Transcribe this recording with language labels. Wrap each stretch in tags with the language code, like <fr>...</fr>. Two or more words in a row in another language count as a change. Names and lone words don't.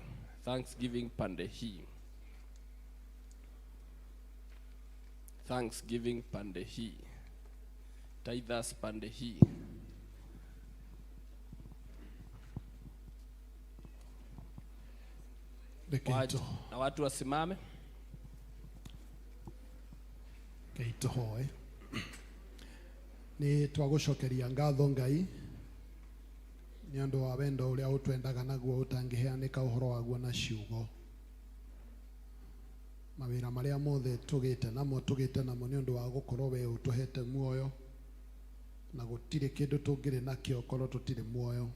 <sw>Thanksgiving pande hii, thanksgiving pande hii, tithers pande hii. Na watu wasimame.</sw> <ki>Keito hoe. Ni twagucokeria ngatho Ngai ni andu wa wendo uria utwendaga naguo utangiheanika uhoro waguo na ciugo. Mawira maria mothe tugite namo ni undu wa gukorwo we utuhete muoyo na gutire kindu tungire nakio korwo tutire muoyo.</ki>